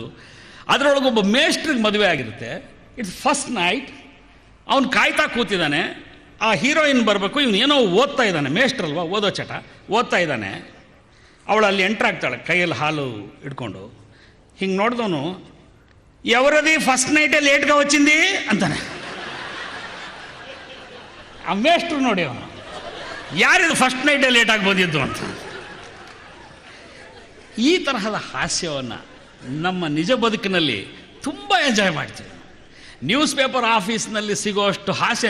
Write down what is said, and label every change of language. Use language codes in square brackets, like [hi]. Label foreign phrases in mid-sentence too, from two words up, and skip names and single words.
[kn] ಅದರೊಳಗೊಬ್ಬ ಮೇಸ್ಟ್ರಿಗೆ ಮದುವೆ ಆಗಿರುತ್ತೆ. [en] it's first night. [kn] ಅವನು ಕಾಯ್ತಾ ಕೂತಿದ್ದಾನೆ, ಆ ಹೀರೋಯಿನ್ ಬರಬೇಕು, ಇವನು ಏನೋ ಓದ್ತಾ ಇದ್ದಾನೆ, ಮೇಸ್ಟ್ರಲ್ವಾ, ಓದೋ ಚಟ ಓದ್ತಾ ಇದ್ದಾನೆ. ಅವಳು ಅಲ್ಲಿ ಎಂಟ್ರಾಗ್ತಾಳೆ ಕೈಯಲ್ಲಿ ಹಾಲು ಇಟ್ಕೊಂಡು. ಹಿಂಗೆ ನೋಡಿದವನು, [te] ఎవరది ఫస్ట్ నైటే లేట్గా వచ్చింది అంತಾನೆ. [kn] ಆ ಮೇಸ್ಟ್ರು ನೋಡಿ ಅವನು, ಯಾರಿದು ಫಸ್ಟ್ ನೈಟೇ ಲೇಟಾಗಿ ಬಂದಿದ್ದು ಅಂತ. ಈ ತರಹದ ಹಾಸ್ಯವನ್ನು ನಮ್ಮ ನಿಜ ಬದುಕಿನಲ್ಲಿ ತುಂಬ ಎಂಜಾಯ್ ಮಾಡ್ತೀವಿ. [en] news paper [kn] ಆಫೀಸ್ನಲ್ಲಿ ಸಿಗೋಷ್ಟು ಹಾಸ್ಯ.